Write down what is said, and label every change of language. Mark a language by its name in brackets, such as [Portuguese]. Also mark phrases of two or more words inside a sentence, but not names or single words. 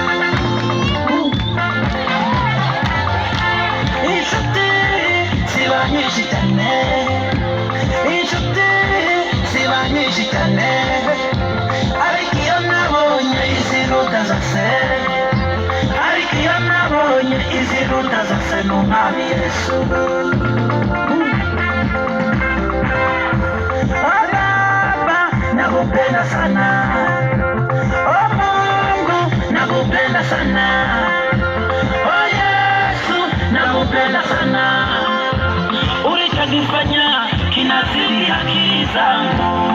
[Kinyarwanda] inshuti ziba nyinshi cyane inshuti ziba nyinshi cyane ariko iyo nabonye iziruta zose ariko iyo nabonye iziruta zose n'umwami Yesu [Swahili] nakupenda sana oh Mungu nakupenda sana oh Yesu nakupenda sana ulichokifanya kinazidi akili zangu